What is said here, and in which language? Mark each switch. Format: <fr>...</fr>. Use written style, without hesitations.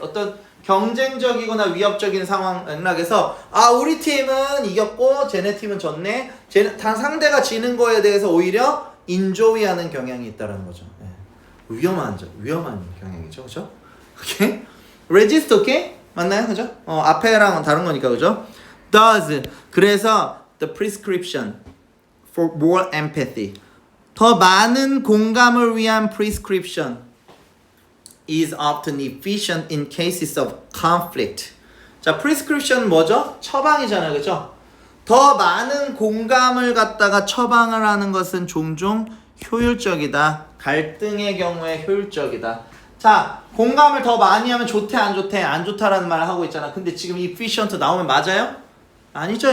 <ko>어떤 경쟁적이거나 위협적인 상황 맥락에서 우리 팀은 이겼고 쟤네 팀은 졌네. 상대가 지는 거에 대해서 오히려 인조이하는 경향이 있다는 거죠. 네. 위험한 경향이죠, 그렇죠? 오케이? resist 오케이? 맞나요, 그죠? 앞에랑 다른 거니까 그죠?</ko> <en>does</en> <ko>그래서</ko> <en>the prescription for more empathy</en> <ko>더 많은 공감을 위한</ko> <en>prescription is often efficient in cases of conflict.</en> <ko>자, prescription 뭐죠? 처방이잖아요, 그죠? 더 많은 공감을 갖다가 처방을 하는 것은 종종 효율적이다. 갈등의 경우에 효율적이다. 자, 공감을 더 많이 하면 좋대 안 좋대? 안 좋다라는 말을 하고 있잖아. 근데 지금 efficient 나오면 맞아요? 아니죠.</ko>